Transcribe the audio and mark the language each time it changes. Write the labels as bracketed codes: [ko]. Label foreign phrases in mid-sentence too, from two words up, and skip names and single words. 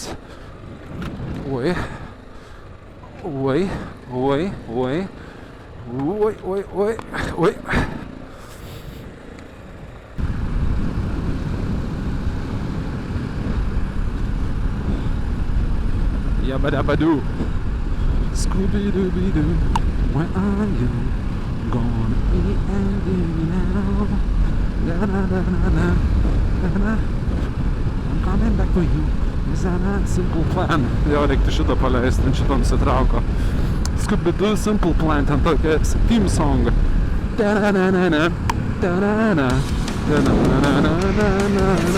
[en] Oi. Oi, oi, oi. Oi, oi, oi, oi. Yabba-dabba-doo. Scooby-dooby-doo. Where are you gonna be ending now? Da-da-da-da-da. Da-da. I'm coming back for you. Is that a simple plan? [lt] Jo, reiktų šitą paleisti, ant šitą nusitrauko. Scooby-Doo Simple Plan, ten tokia [en] theme song. Da-da-da-da-da. Da-da-da. Da-da-da-da-da-da-da.